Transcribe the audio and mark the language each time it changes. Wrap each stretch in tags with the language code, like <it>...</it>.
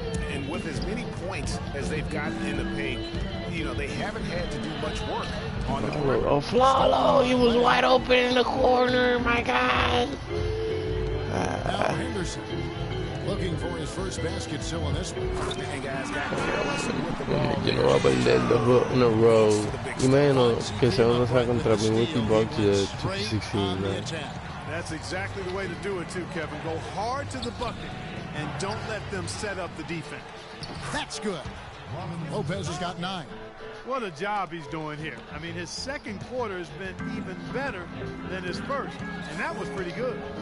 <en>And with as many points as they've gotten in the paint, you know, they haven't had to do much work on the perimeter. Oh, Flalo, he was wide open in the corner, my God. Now Henderson looking for his first basket still in this one. And guys got careless with the ball.</en> <es>Yo no voy a perder 2 juegos</es> <en>in a row.</en> <es>Imagino que se van a hacer contra Milwaukee Bucks de 216, man.</es> <en>That's exactly the way to do it, too, Kevin. Go hard to the bucket and don't let them set up the defense. That's good. Lopez has got 9. What a job he's doing here. I mean, his second quarter has been even better than his first, and that was pretty good.</en>